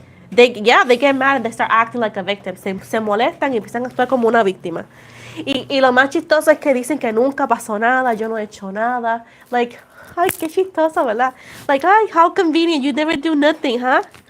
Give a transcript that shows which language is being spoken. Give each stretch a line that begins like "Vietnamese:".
English: They get mad and they start acting like a victim.
Spanish: Se molestan y empiezan a actuar como una víctima. Y lo más chistoso es que dicen que nunca pasó nada, yo no he hecho nada. Like, ay, qué chistoso, ¿verdad?
English: Like, ay, how convenient, you never do nothing, huh?